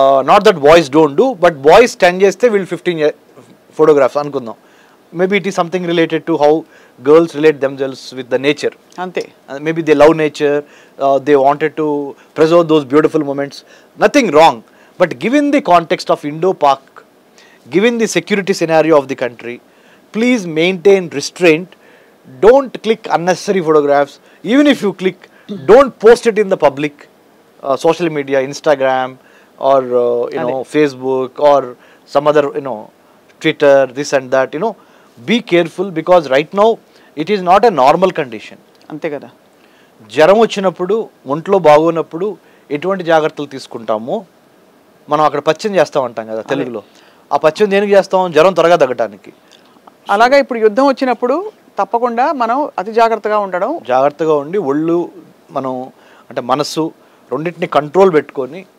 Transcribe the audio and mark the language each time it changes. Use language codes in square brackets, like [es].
[en] not that boys don't do, but boys 10 [te] చేస్తే వీళ్ళు [en] 15 photographs [te] అనుకుందాం. [en] Maybe it is something related to how girls relate themselves with the nature. [te] Ante. [en] Maybe they love nature, they wanted to preserve those beautiful moments. Nothing wrong. But given the context of Indo-Pak, given the security scenario of the country, please maintain restraint. Don't click unnecessary photographs. Even if you click, don't post it in the public, social media, Instagram or Facebook or some other, Twitter, this and that, be careful, because right now it is not a normal condition. [te] అంతే కదా. జ్వరం వచ్చినప్పుడు, ఒంట్లో బాగోనప్పుడు ఎటువంటి జాగ్రత్తలు తీసుకుంటామో మనం అక్కడ పచ్చం చేస్తాం అంటాం కదా తెలుగులో. ఆ పచ్చం దేనికి చేస్తాం? జ్వరం త్వరగా తగ్గడానికి. అలాగా ఇప్పుడు యుద్ధం వచ్చినప్పుడు తప్పకుండా మనం అతి జాగ్రత్తగా ఉండడం, జాగ్రత్తగా ఉండి ఒళ్ళు మనం అంటే మనస్సు రెండింటిని కంట్రోల్ పెట్టుకొని